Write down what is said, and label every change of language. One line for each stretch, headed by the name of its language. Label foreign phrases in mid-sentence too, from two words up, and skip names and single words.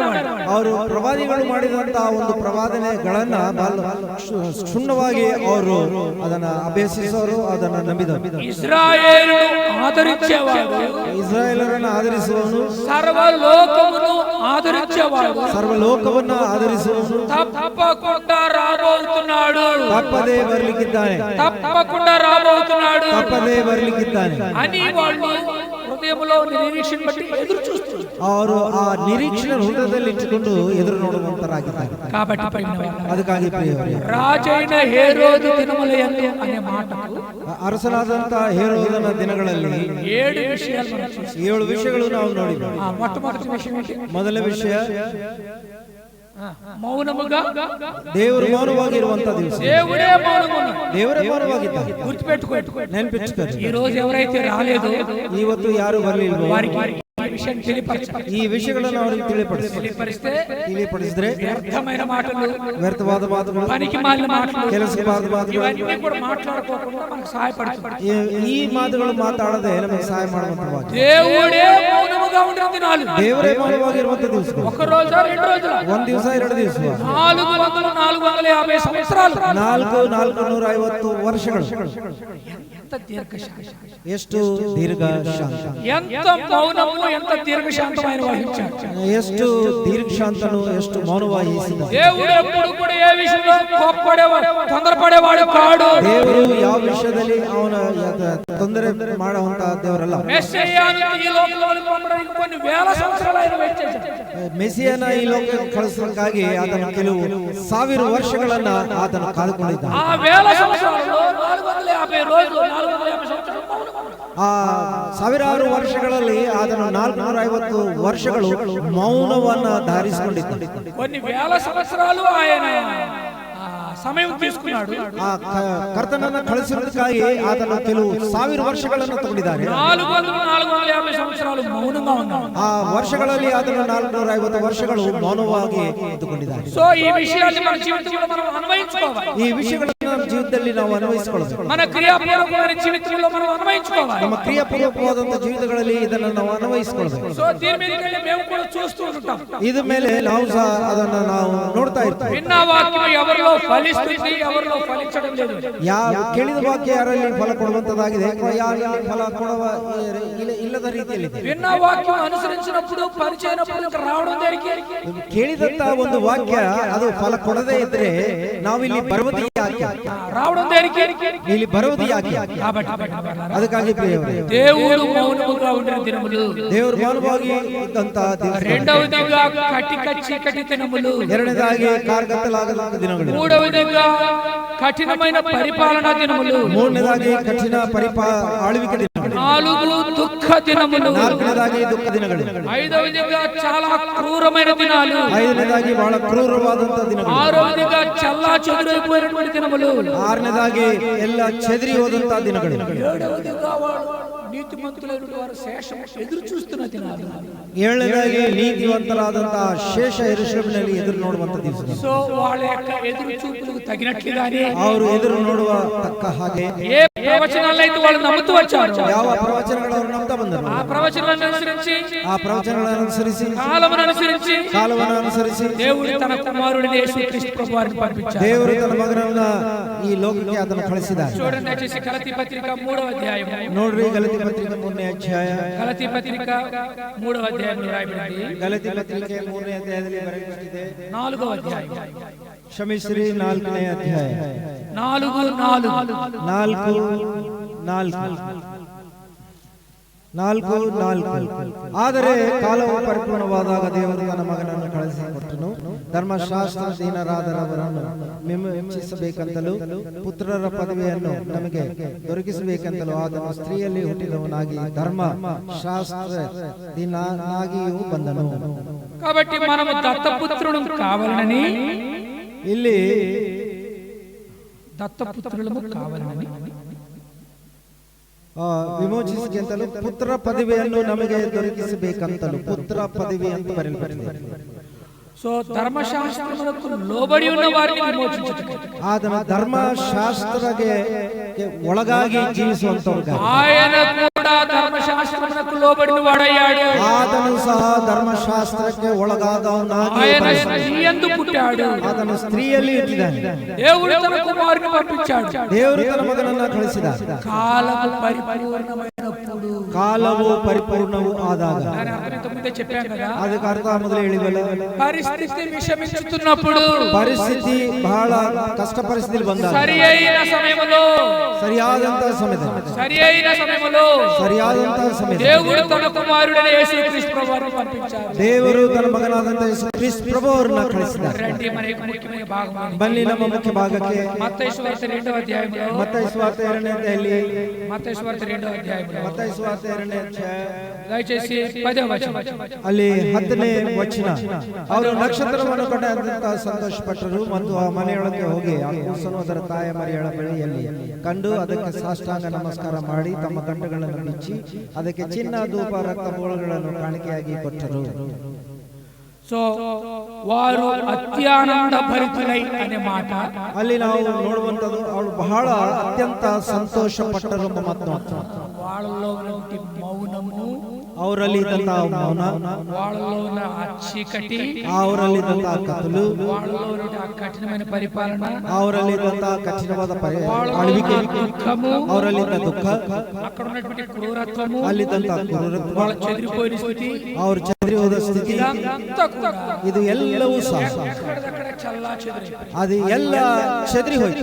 Kannada: ಅವರು ಪ್ರವಾದಿಗಳು ಮಾಡಿದಂತಹ ಒಂದು ಪ್ರವಾದನೆಗಳನ್ನ ಕ್ಷುಣ್ಣವಾಗಿ ಅವರು ಅದನ್ನ ಅಭ್ಯಸಿಸೋರು, ಅದನ್ನ ನಂಬಿದವರು. ಇಸ್ರಾಯೇಲನ್ನು ಆದರಿಸುವವರು, ಇಸ್ರಾಯೇಲರನ್ನು ಆದರಿಸುವವನು, ಸರ್ವಲೋಕವನ್ನು ಆದರಿಸುವವರು, ಸರ್ವಲೋಕವನ್ನ ಆದರಿಸುವವನು
Telugu: తప్పకుండా రాబోతున్నాడు,
Kannada: ತಪ್ಪದೇ ಬರ್ಲಿಕ್ಕಿದ್ದಾನೆ,
Telugu: తప్పకుండా రాబోతున్నాడు,
Kannada: ತಪ್ಪದೇ ಬರ್ಲಿಕ್ಕಿದ್ದಾನೆ
Telugu: అని వాళ్ళు హృదయంలో నిరీక్షణ బట్టి ఎదురు చూస్తున్నారు.
Kannada: ಅವರು ಆ ನಿರೀಕ್ಷಣೆ ಹೃದಯದಲ್ಲಿ ಇಟ್ಟುಕೊಂಡು ಎದುರು ನೋಡುವಂತರಾಗಿದ್ದಾರೆ.
Telugu: కాబట్టి
Kannada: ಅದಕ್ಕಾಗಿ ಪ್ರಿಯವರೇ,
Telugu: రాజైన హేరోదు దినములయందు అనే మాటకు
Kannada: ಅರಸನಾದಂತ ಹೇರೋದನ ದಿನಗಳಲ್ಲಿ
Telugu: 7 విషయాలు మనం చూస్తాం.
Kannada: 7 ವಿಷಯಗಳು ನಾವು ನೋಡಿದ್ದೇವೆ.
Telugu: మొట్టమొదటి విషయం ఏంటి?
Kannada: ಮೊದಲ ವಿಷಯ
Telugu: మౌనముగా,
Kannada: ದೇವರು ಮೌನವಾಗಿರುವಂತ ದಿವಸ.
Telugu: దేవుడే మౌనముగా,
Kannada: ದೇವರೇ ಮೌನವಾಗಿದ್ದಾರೆ.
Telugu: గుర్తుపెట్టుకోండి.
Kannada: ನೆನಪಿಟ್ಟುಕೊಳ್ಳಿ,
Telugu: ఈ రోజు ఎవరైతే రాలేదో
Kannada: ಇವತ್ತು ಯಾರು ಬರಲಿಲ್ಲ,
Telugu: వారికి ఈ విషయం తెలియపరచాలి.
Kannada: ಈ ವಿಷಯಗಳನ್ನು ಅವರಿಗೆ ತಿಳಿಪಡಿಸಿದ್ರೆ
Telugu: వ్యర్థమైన మాటలు,
Kannada: ವ್ಯರ್ಥವಾದ ಮಾತುಗಳು,
Telugu: పనికి మాలిన మాటలు,
Kannada: ಕೆಲಸವಾದ ಮಾತುಗಳು
Telugu: ఇవన్నీ కూడా మాట్లాడుకోకుండా మనకు సహాయపడుతుంది.
Kannada: ಈ ಮಾತುಗಳು ಮಾತಾಡದೆ ನಮಗೆ ಸಹಾಯ ಮಾಡುವಂತವಾಗಿದೆ.
Telugu: దేవుడే మౌనముగా ఉండే దినాలు,
Kannada: ದೇವರೇ ಮೌನವಾಗಿರುವಂತ ದಿವಸ.
Telugu: ఒక రోజు, 2 రోజులు,
Kannada: ಒಂದು ದಿವಸ, 2 ದಿವಸ,
Telugu: 450 సంవత్సరాలు,
Kannada: 450 ವರ್ಷಗಳು.
Telugu: ఎంత దీర్ఘశాంతం,
Kannada: ಎಷ್ಟು ದೀರ್ಘ ಶಾಂತ,
Telugu: ఎంత మౌనము, ఎంత దీర్ఘశాంతమైన వహించాడు,
Kannada: ಎಷ್ಟು ದೀರ್ಘ ಶಾಂತನು, ಎಷ್ಟು ಮೌನವಹಿಸಿದ.
Telugu: దేవుడు ఎప్పుడు కూడా ఏ విషయంలో కోప్పడేవాడు, తొందరపడేవాడు కాడు.
Kannada: ದೇವರು ಯಾವ ವಿಷಯದಲ್ಲಿ ಅವನ ತೊಂದರೆ ಮಾಡುವಂತ ದೇವರಲ್ಲ.
Telugu: మెస్సియాను ఈ లోకంలోకి పంపడానికి కొన్ని వేల సంవత్సరాలు ఆయన వెయిట్ చేశాడు.
Kannada: ಮೆಸ್ಸಿಯನ ಈ ಲೋಕಕ್ಕೆ ಕಳಿಸಲಿಕ್ಕಾಗಿ ಆತನು ಕೆಲವು 1000 ವರ್ಷಗಳನ್ನ ಆತನು ಕಾದುಕೊಂಡಿದ್ದಾನೆ.
Telugu: ఆ వేల సంవత్సరాల్లో 450 రోజులు, 450 సంవత్సరాలు మౌనం.
Kannada: ಆ ಸಾವಿರಾರು ವರ್ಷಗಳಲ್ಲಿ ಆತನು 450 ವರ್ಷಗಳು ಮೌನವನ್ನ ಧಾರಿಸಿಕೊಂಡಿದ್ದಾನೆ.
Telugu: కొన్ని వేల సంవత్సరాలు ఆయన ಸಮಯ తీసుకున్నాడు.
Kannada: ಆ ಕರ್ತನನ್ನ ಕಳಿಸಿರುವುದಕ್ಕಾಗಿ ಆತನು ಕೆಲವು 1000 ವರ್ಷಗಳನ್ನು ತಗೊಂಡಿದ್ದಾರೆ.
Telugu: 450 సంవత్సరాలు మౌనంగా ఉన్నాడు.
Kannada: ಆ ವರ್ಷಗಳಲ್ಲಿ ಆತನು 450 ವರ್ಷಗಳು ಮೌನವಾಗಿ ಇದ್ದುಕೊಂಡಿದ್ದಾರೆ.
Telugu: సో ఈ విషయాన్ని మన జీవితంలో మనం అన్వయించుకోవాలి.
Kannada: ಈ ವಿಷಯಗಳನ್ನು ನಮ್ಮ ಜೀವಿತದಲ್ಲಿ ನಾವು ಅನ್ವಯಿಸಿಕೊಳ್ಳಬೇಕು.
Telugu: మన క్రియాపూర్వకమైన జీవితంలో మనం అన్వయించుకోవాలి.
Kannada: ನಮ್ಮ ಕ್ರಿಯಾಪೂರ್ವಕವಾದಂತ ಜೀವಿತಗಳಲ್ಲಿ ಇದನ್ನು ನಾವು ಅನ್ವಯಿಸಿಕೊಳ್ಳಬೇಕು.
Telugu: సో దీని మీదకి మేము కూడా చూస్తూ ఉంటాం.
Kannada: ಇದ ಮೇಲೆ ನಾವು ಸಹ ಅದನ್ನು ನಾವು ನೋಡ್ತಾ ಇರ್ತೀವಿ.
Telugu: విన్న వాక్యం ఎవరిలో ఫలిస్తుంది, ఎవరిలో ఫలించడం లేదు.
Kannada: ಕೇಳಿದ ವಾಕ್ಯ ಯಾರಲ್ಲಿ ಫಲ ಕೊಡುವಂತದಾಗಿದೆ, ಯಾರಲ್ಲಿ ಫಲ ಕೊಡುವ ಇಲ್ಲದ ರೀತಿಯಲ್ಲಿ.
Telugu: విన్న వాక్యం అనుసరించినప్పుడు పరిచయనప్పుడు రావడం జరిగి
Kannada: ಕೇಳಿದಂತ ಒಂದು ವಾಕ್ಯ ಅದು ಫಲ ಕೊಡದೇ ಇದ್ರೆ ನಾವಿಲ್ಲಿ ಬರುವುದು ಯಾಕೆ,
Telugu: రావడం జరిగి
Kannada: ಇಲ್ಲಿ ಬರುವುದು ಯಾಕೆ? ಅದಕ್ಕಾಗಿ ಪ್ರಿಯವರೇ,
Telugu: దేవుడు మౌనముగా ఉండిన దినములు,
Kannada: ದೇವರು ಮೌನವಾಗಿ ಇದ್ದಂತ ದಿವಸ.
Telugu: రెండవదిగా కటిక చీకటి దినములు,
Kannada: ಎರಡನೇದಾಗಿ ಕಾರ್ಗತ್ತಲಾಗದ ದಿನಗಳು.
Telugu: మూడవదిగా కఠినమైన పరిపాలనా దినములు,
Kannada: ಮೂರನೇದಾಗಿ ಕಠಿಣ ಆಳ್ವಿಕೆ ದಿನಗಳು.
Telugu: 4 దుఃఖ దినములు,
Kannada: 4ನೇದಾಗಿ ದುಃಖ ದಿನಗಳು.
Telugu: 5వదిగా చాలా క్రూరమైన దినాలు,
Kannada: 5ನೇದಾಗಿ ಬಹಳ ಕ್ರೂರವಾದಂತ ದಿನಗಳು.
Telugu: 6వదిగా చల్లా చెదురైపోయినటువంటి దినములు,
Kannada: 6ನೇದಾಗಿ ಎಲ್ಲ ಚೆದರಿ ಹೋದಂತ ದಿನಗಳು.
Telugu: 7వదిగా నీతిమంతులైన వారు శేషం ఎదురు చూస్తున్న దినాలు.
Kannada: ಏಳನೇದಾಗಿ ನೀತಿವಂತರಾದಂತಹ ಶೇಷ ಯೆರೂಸಲೇಮಿನಲ್ಲಿ ಎದುರು ನೋಡುವಂತ ದಿವಸ.
Telugu: సో వాళ్ళ యొక్క ఎదురు చూపులకు తగినట్లుగానే
Kannada: ಅವರು ಎದುರು ನೋಡುವ ತಕ್ಕ ಹಾಗೆ
Telugu: ఏ ప్రవచనాలైతే వాళ్ళు నమ్ముతూ వచ్చారు,
Kannada: ಯಾವ ಪ್ರವಚನಗಳು ಅವರು ನಂಬ್ತಾ ಬಂದರು,
Telugu: ఆ ప్రవచనాలను అనుసరించి
Kannada: ಆ ಪ್ರವಚನಗಳನ್ನು ಅನುಸರಿಸಿ
Telugu: కాలమును అనుసరించి దేవుడు తన కుమారుడిని యేసుక్రీస్తు ప్రభువారిని పంపించారు.
Kannada: ದೇವರು ತನ್ನ ಮಗನನ್ನ ಈ ಲೋಕಕ್ಕೆ ಅದನ್ನು ಕಳಿಸಿದ್ದಾರೆ.
Telugu: చూడండి దయచేసి గలతీ పత్రిక 3వ అధ్యాయం.
Kannada: ನೋಡ್ರಿ ಗಲಾತಿ ಪತ್ರಿಕೆ 3ನೇ ಅಧ್ಯಾಯ.
Telugu: గలతీ పత్రిక 3వ అధ్యాయంలో రాయబడింది.
Kannada: ಗಲಾತಿ ಪತ್ರಿಕೆ 3ನೇ ಅಧ್ಯಾಯದಲ್ಲಿ ಬರೆಯಲ್ಪಟ್ಟಿದೆ.
Telugu: 4వ అధ్యాయం.
Kannada: ಕ್ಷಮಿಸಿರಿ, 4ನೇ ಅಧ್ಯಾಯ. 4:4 ಆದರೆ ಕಾಲವು ಪರಿಪೂರ್ಣವಾದಾಗ ದೇವರು ತನ್ನ ಮಗನನ್ನು ಕಳಿಸಿಕೊಟ್ಟನು. ಧರ್ಮಶಾಸ್ತ್ರಧೀನರಾದವರನ್ನು ಮೆಚ್ಚಿಸಬೇಕಂತಲೂ ಪುತ್ರರ ಪದವಿಯನ್ನು ನಮಗೆ ದೊರಕಿಸಬೇಕಂತಲೂ ಆತನು ಸ್ತ್ರೀಯಲ್ಲಿ ಹುಟ್ಟಿದವನಾಗಿ ಧರ್ಮಶಾಸ್ತ್ರಧೀನನಾಗಿಯೂ ಬಂದನು.
Telugu: కాబట్టి మనము దత్తపుత్రుడు కావాలని,
Kannada: ಇಲ್ಲಿ
Telugu: దత్తపుత్రులము కావాలని
Kannada: ವಿಮೋಚಿಸಿಕೆಂತಲೂ ಪುತ್ರ ಪದವಿಯನ್ನು ನಮಗೆ ದೊರಕಿಸಬೇಕಂತಲೂ ಪುತ್ರ ಪದವಿ ಅಂತ ಬರೆಯಲ್ಪಟ್ಟಿದೆ.
Telugu: సో ధర్మశాస్త్రములకు లోబడి ఉన్న వారిని విమోచించుటకు,
Kannada: ಆತನ ಧರ್ಮಶಾಸ್ತ್ರಕ್ಕೆ ಒಳಗಾಗಿ ಜೀವಿಸುವಂತವ್ರಿಗೆ
Telugu: ఆయన కూడా ధర్మశాస్త్రములకు లోబడిన వాడయ్యాడు.
Kannada: ಆತನು ಸಹ ಧರ್ಮಶಾಸ್ತ್ರಕ್ಕೆ ಒಳಗಾದವನಾಗಿ
Telugu: ఆయన స్త్రీయందు పుట్టాడు.
Kannada: ಆತನು ಸ್ತ್ರೀಯಲ್ಲಿ ಇಟ್ಟಿದ್ದಾನೆ.
Telugu: దేవుడు తన కుమారుని పంపించాడు.
Kannada: ದೇವರು ತನ್ನ ಮಗನನ್ನ ಕಳಿಸಿದ.
Telugu: కాలము పరిపూర్ణమైనప్పుడు,
Kannada: ಕಾಲವು ಪರಿಪೂರ್ಣವು ಆದಾಗ,
Telugu: దాని అర్థం ఇంతకు ముందే చెప్పాం కదా,
Kannada: ಅದಕ್ಕೆ ಅರ್ಥ ಮೊದಲೇ ಹೇಳಿವಲ್ಲ,
Telugu: పరిస్థితి విషమించుతున్నప్పుడు,
Kannada: ಪರಿಸ್ಥಿತಿ ಬಹಳ ಕಷ್ಟ ಪರಿಸ್ಥಿತಿ ಬಂದಾಗ,
Telugu: సరి అయిన సమయంలో,
Kannada: ಸರಿಯಾದಂತಹ ಸಮಯದಲ್ಲಿ,
Telugu: దేవుడు తన కుమారుడైన యేసుక్రీస్తు ప్రభువును పంపించారు.
Kannada: ದೇವರು ತನ್ನ ಮಗನಾದಂತಹ ಯೇಸುಕ್ರಿಸ್ತ ಪ್ರಭುವರನ್ನು ಕಳಿಸಿದ್ದಾರೆ.
Telugu: రండి మరి ముఖ్యమైన భాగం
Kannada: ಬನ್ನಿ ನಮ್ಮ ಮುಖ್ಯ ಭಾಗಕ್ಕೆ.
Telugu: మత్తయి సువార్త 2వ అధ్యాయంలో,
Kannada: ಮತ್ತಾಯ ಸುವಾರ್ತೆ 2ನೇ ಅಧ್ಯಾಯದಲ್ಲಿ,
Telugu: మత్తయి సువార్త 2వ అధ్యాయంలో,
Kannada: ಮತ್ತಾಯ ಸುವಾರ್ತೆ 2ನೇ ಅಧ್ಯಾಯ
Telugu: దయచేసి 10వ వచనం,
Kannada: ಅಲ್ಲಿ 10ನೇ ವಚನ. ಅವರು ನಕ್ಷತ್ರವನ್ನು ಕಂಡಂತ ಸಂತೋಷಪಟ್ಟರು ಮತ್ತು ಆ ಮನೆಯೊಳಗೆ ಹೋಗಿ ಆ ಕೂಸನ್ನು ಅದರ ತಾಯಿ ಮರಿಯಳ ಬಳಿಯಲ್ಲಿ ಕಂಡು ಅದಕ್ಕೆ ಸಾಷ್ಟಾಂಗ ನಮಸ್ಕಾರ ಮಾಡಿ ತಮ್ಮ ಗಂಟುಗಳನ್ನು ಬಿಚ್ಚಿ ಅದಕ್ಕೆ ಚಿನ್ನ, ಧೂಪ, ರಕ್ತ ಬೋಳಗಳನ್ನು ಕಾಣಿಕೆಯಾಗಿ ಕೊಟ್ಟರು.
Telugu: సో వారు అత్యానంద భరితులై అనే మాట
Kannada: ಅಲ್ಲಿ ನಾವು ನೋಡುವಂತದ್ದು, ಅವಳು ಬಹಳ ಅತ್ಯಂತ ಸಂತೋಷ ಪಟ್ಟರು ಎಂಬ ಮಾತು.
Telugu: వాళ్ళలో ఉన్న మౌనము,
Kannada: ಅವರಲ್ಲಿ ಇದ್ದಂತಹ ಮೌನ,
Telugu: వాళ్ళలో ఉన్న చీకటి,
Kannada: ಅವರಲ್ಲಿ ಇದ್ದಂತಹ ಕತ್ತಲು,
Telugu: వాళ్ళలో ఉన్న కఠినమైన పరిపాలన,
Kannada: ಅವರಲ್ಲಿ ಇದ್ದಂತಹ ಕಠಿಣವಾದ ಆಳ್ವಿಕೆ,
Telugu: దుఃఖము,
Kannada: ಅವರಲ್ಲಿದ್ದ ದುಃಖ,
Telugu: అక్కడ ఉన్నటువంటి క్రూరత్వము,
Kannada: ಅಲ್ಲಿದ್ದಂತಹ ಕ್ರೂರತ್ವ,
Telugu: వాళ్ళ చెదిరిపోయిన స్థితి,
Kannada: ಅವರು చెదిరి ಹೋದ ಸ್ಥಿತಿ,
Telugu: ఇదంతా కూడా
Kannada: ಇದು ಎಲ್ಲವೂ ಸಹ
Telugu: ఎక్కడిదక్కడ చల్లా చెదిరి,
Kannada: ಅದು ಎಲ್ಲ చెదిరి ಹೋಯ್ತು.